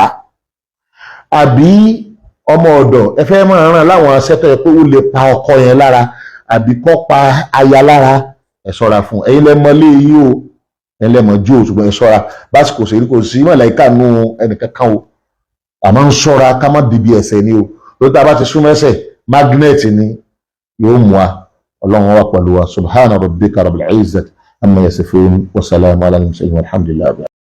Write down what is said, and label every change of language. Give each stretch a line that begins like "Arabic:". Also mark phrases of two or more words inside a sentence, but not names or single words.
Yoruba: á àbí ọmọ ọ̀dọ̀ ẹ fẹ́ máa ràn láwọn aṣẹ́tọ̀ yẹn pé ó lè pa ọkọ yẹn lára àbí kó pa aya lára ẹ ṣọ́ra fún ẹ̀yin lẹ́mọ lé yìí o ẹ̀yin lẹ́mọ jú o ṣùgbọ́n ẹ ṣọ́ra básìkò sí kò sí mọ̀láìkà nù ẹnìkankan o àmọ́ ń ṣọ́ra ká má dìbì ẹ̀ṣẹ̀ ni o lórí tá a bá ti súnmọ́ ẹ̀ṣẹ̀ magnet ni yóò mú wa Ọlọ́run wà pẹ̀lú wa
Arabic: سبحان ربك رب العزة عما يصفون وسلام على المرسلين والحمد لله.